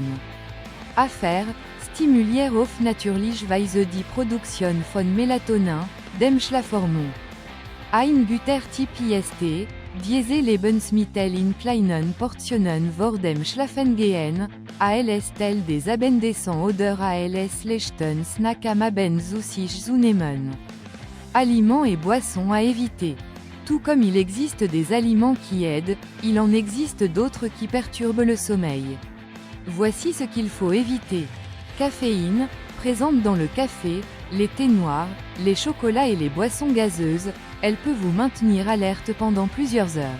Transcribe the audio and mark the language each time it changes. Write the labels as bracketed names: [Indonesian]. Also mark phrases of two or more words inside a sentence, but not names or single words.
[German] Afer, stimuliert auf natürliche Weise die Produktion von Melatonin, dem Schlafhormon. Ein guter Tipp ist, diese Lebensmittel in kleinen Portionen vor dem Schlafengehen, als Teil des Abendessen oder als letzten Snack am Abend zu sich zu nehmen. [French] Aliments et boissons à éviter. Tout comme il existe des aliments qui aident, il en existe d'autres qui perturbent le sommeil. Voici ce qu'il faut éviter. Caféine, présente dans le café, les thés noirs, les chocolats et les boissons gazeuses, elle peut vous maintenir alerte pendant plusieurs heures.